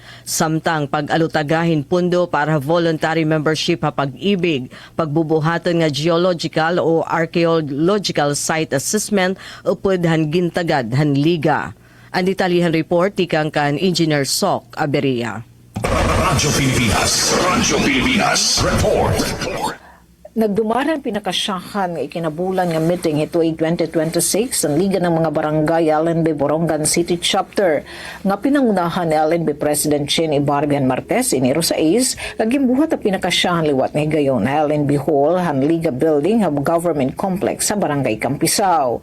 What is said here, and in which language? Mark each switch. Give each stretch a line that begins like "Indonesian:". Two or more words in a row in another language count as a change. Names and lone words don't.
Waray: Samtang pag-alutagahin pundo para
English: voluntary membership
Waray: ha pag-ibig, pagbubuhatan nga
English: geological o archaeological site assessment
Waray: upod han gintagad han Liga. Ang detalyihan report tikang kan Engineer Sok Aberia. Radyo Pilipinas report. Nagdumaran pinakasyahan nga ikinabulan nga meeting hituig 2026 ang Liga ng mga Barangay LNB Borongan City Chapter nga pinangunahan ni LNB President Chin Ibarbian Marquez Enero 6 gimbuhat ang pinakasyahan liwat nga higayon na LNB Hall han Liga Building hab Government Complex sa Barangay Campisaw.